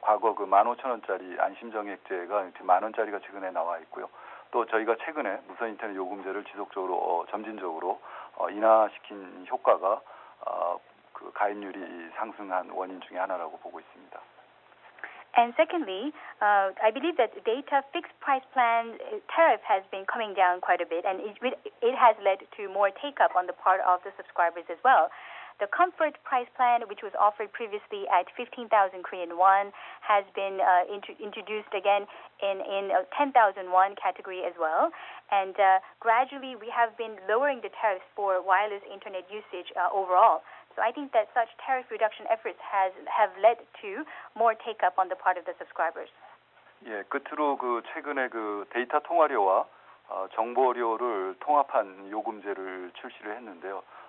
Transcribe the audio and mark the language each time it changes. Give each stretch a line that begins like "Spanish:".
Korean: 과거 15,000원짜리 안심 정액제가 10,000원짜리가 최근에 나와 있고요. 또 저희가 최근에 무선 인터넷 요금제를 지속적으로 점진적으로 인하시킨 효과가 그 가입률이 상승한 원인 중에 하나라고 보고 있습니다.
English: And secondly, I believe that data fixed price plan tariff has been coming down quite a bit, and it has led to more take-up on the part of the subscribers as well. The comfort price plan, which was offered previously at 15,000 Korean won, has been introduced again in 10,000 won category as well. And gradually, we have been lowering the tariffs for wireless internet usage overall. So I think that such tariff reduction efforts have led to more take-up on the part of the subscribers.
Korean: 예, 끝으로 최근에 데이터 통화료와 정보료를 통합한 요금제를 출시를 했는데요.